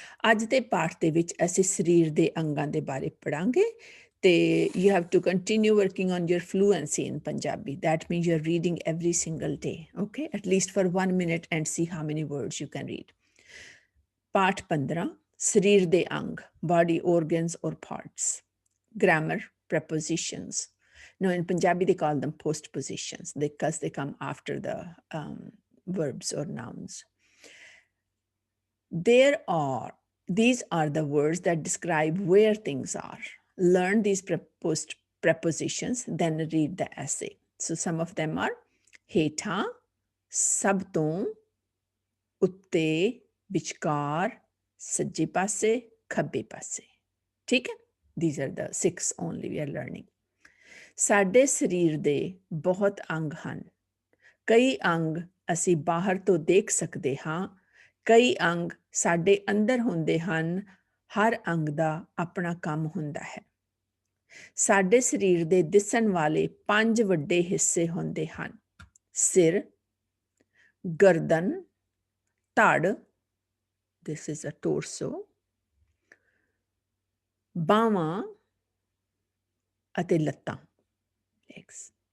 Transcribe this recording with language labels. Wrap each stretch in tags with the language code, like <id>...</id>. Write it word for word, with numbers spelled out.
<pa>ਅੱਜ ਦੇ ਪਾਠ ਦੇ ਵਿੱਚ ਅਸੀਂ ਸਰੀਰ ਦੇ ਅੰਗਾਂ ਦੇ ਬਾਰੇ ਪੜਾਂਗੇ ਤੇ</pa> <en>You have to continue working on your fluency in Punjabi. That means you are reading every single day, okay, at least for one minute and see how many words you can read.</en> <pa>ਪਾਠ ਪੰਦਰਾਂ, ਸਰੀਰ ਦੇ ਅੰਗ, body</pa> <en>organs or parts। Grammar, prepositions. Now, in Punjabi, they call them postpositions because they come after the um, verbs or nouns. There are, these are the words that describe where things are. Learn these pre- post prepositions, then read the essay. So, some of them are heta, sabton, utte, vichkar, sajje passe, khabbe passe.</en> <pa>ਠੀਕ ਹੈ,</pa> <en>these are the six only we are learning.</en> <pa>ਸਾਡੇ ਸਰੀਰ ਦੇ ਬਹੁਤ ਅੰਗ ਹਨ। ਕਈ ਅੰਗ ਅਸੀਂ ਬਾਹਰ ਤੋਂ ਦੇਖ ਸਕਦੇ ਹਾਂ, ਕਈ ਅੰਗ ਸਾਡੇ ਅੰਦਰ ਹੁੰਦੇ ਹਨ। ਹਰ ਅੰਗ ਦਾ ਆਪਣਾ ਕੰਮ ਹੁੰਦਾ ਹੈ। ਸਾਡੇ ਸਰੀਰ ਦੇ ਦਿਸਣ ਵਾਲੇ ਪੰਜ ਵੱਡੇ ਹਿੱਸੇ ਹੁੰਦੇ ਹਨ: ਸਿਰ, ਗਰਦਨ, ਧੜ,</pa> <en>this is a torso,</en> <pa>ਬਾਹਾਂ ਅਤੇ ਲੱਤਾਂ, legs।</pa>